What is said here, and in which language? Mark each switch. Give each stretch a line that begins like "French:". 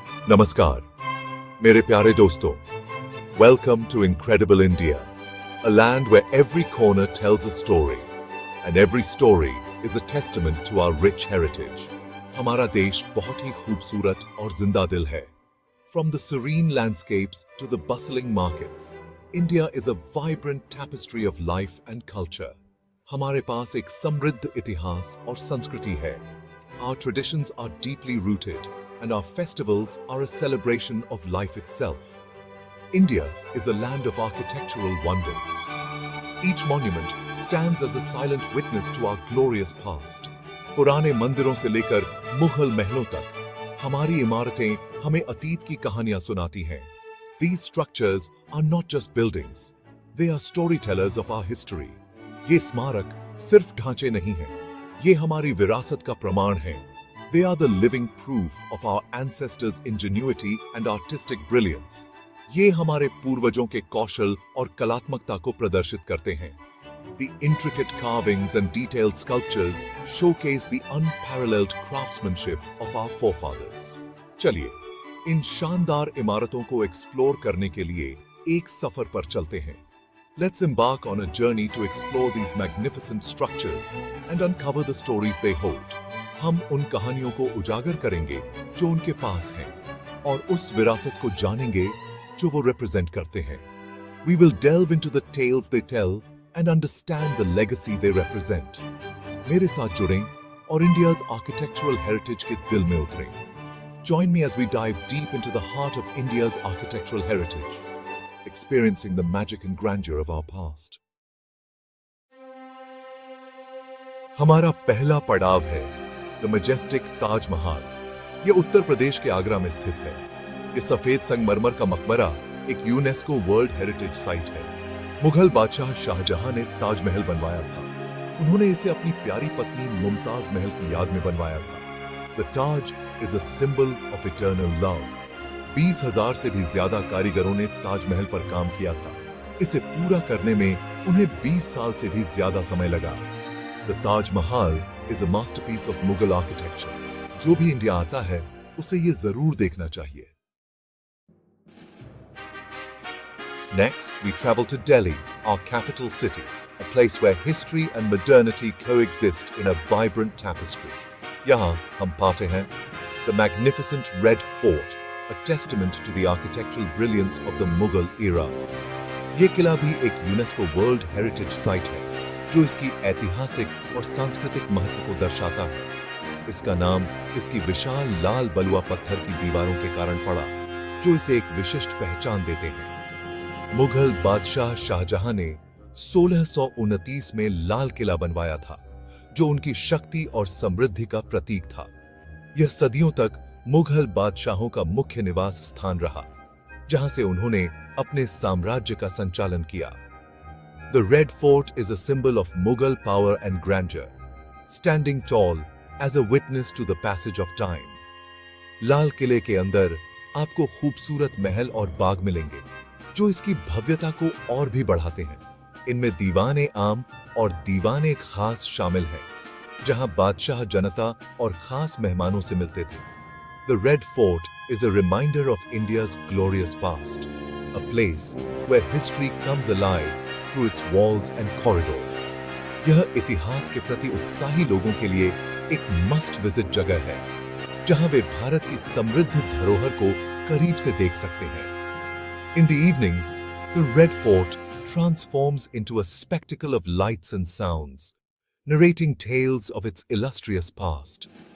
Hindi: नमस्कार मेरे प्यारे दोस्तों,
English: Welcome to Incredible India, a land where every corner tells a story and every story is a testament to our rich heritage.
Hindi: हमारा देश बहुत ही खूबसूरत और जिंदा दिल है.
English: From the serene landscapes to the bustling markets, India is a vibrant tapestry of life and culture.
Hindi: हमारे पास एक समृद्ध इतिहास और संस्कृति है.
English: Our traditions are deeply rooted and our festivals are a celebration of life itself. India is a land of architectural wonders. Each monument stands as a silent witness to our glorious past.
Hindi: पुराने मंदिरों से लेकर मुगल महलों तक, हमारी इमारतें हमें अतीत की कहानियां सुनाती हैं.
English: These structures are not just buildings; they are storytellers of our history.
Hindi: ये स्मारक सिर्फ ढांचे नहीं हैं, ये हमारी विरासत का प्रमाण हैं.
English: They are the living proof of our ancestors' ingenuity and artistic brilliance.
Hindi: ये हमारे पूर्वजों के कौशल और कलात्मकता को प्रदर्शित करते हैं.
English: The intricate carvings and detailed sculptures showcase the unparalleled craftsmanship of our forefathers.
Hindi: चलिए, इन शानदार इमारतों को एक्सप्लोर करने के लिए एक सफर पर चलते हैं.
English: Let's embark on a journey to explore these magnificent structures and uncover the stories they hold.
Hindi: हम उन कहानियों को उजागर करेंगे जो उनके पास हैं और उस विरासत को जानेंगे जो वो रिप्रेजेंट करते हैं.
English: We will delve into the tales they tell and understand the legacy they represent.
Hindi: मेरे साथ जुड़ें और
English: India's architectural heritage
Hindi: के दिल में उतरें.
English: Join me as we dive deep into the heart of India's architectural heritage, experiencing the magic and grandeur of our past.
Hindi: हमारा पहला पड़ाव है
English: the majestic
Hindi: ताजमहल. यह उत्तर प्रदेश के आगरा में स्थित है. यह सफेद संगमरमर का मकबरा एक यूनेस्को वर्ल्ड हेरिटेज साइट है. मुगल बादशाह शाहजहां ने ताजमहल बनवाया था. उन्होंने इसे अपनी प्यारी पत्नी मुमताज महल की याद में बनवाया था.
English: The Taj is a symbol of eternal love.
Hindi: 20,000 से भी ज्यादा कारीगरों ने ताजमहल पर काम किया था. इसे पूरा करने में उन्हें 20 साल से भी ज्यादा समय लगा.
English: The Taj Mahal is a masterpiece of Mughal architecture.
Hindi: जो भी इंडिया आता है उसे ये जरूर देखना चाहिए.
English: Next, we travel to Delhi, our capital city, a place where history and modernity coexist in a vibrant tapestry.
Hindi: यहाँ हम पाते हैं
English: the magnificent Red Fort, a testament to the architectural brilliance of the Mughal era.
Hindi: ये किला भी एक UNESCO world heritage site है जो इसकी ऐतिहासिक और सांस्कृतिक महत्व को दर्शाता है. इसका नाम इसकी विशाल लाल बलुआ पत्थर की दीवारों के कारण पड़ा, जो इसे एक विशिष्ट पहचान देते हैं. मुगल बादशाह शाहजहां ने 1629 में लाल किला बनवाया था, जो उनकी शक्ति और समृद्धि का प्रतीक था. यह सदियों तक मुगल बादशाहों का मुख्य निवास स्थान रहा, जहां से उन्होंने अपने साम्राज्य का संचालन किया.
English: The Red Fort is a symbol of Mughal power and grandeur, standing tall as a witness to the passage of time.
Hindi: लाल किले के अंदर आपको खूबसूरत महल और बाग मिलेंगे, जो इसकी भव्यता को और भी बढ़ाते हैं. इनमें दीवाने आम और दीवाने खास शामिल हैं, जहां बादशाह जनता और खास मेहमानों से मिलते थे.
English: The Red Fort is a reminder of India's glorious past, a place where history comes alive through its walls and corridors.
Hindi: यह इतिहास के प्रति उत्साही लोगों के लिए एक
English: must visit
Hindi: जगह है, जहां वे भारत की समृद्ध धरोहर को करीब से देख सकते हैं.
English: In the evenings, the Red Fort transforms into a spectacle of lights and sounds, narrating tales of its illustrious past.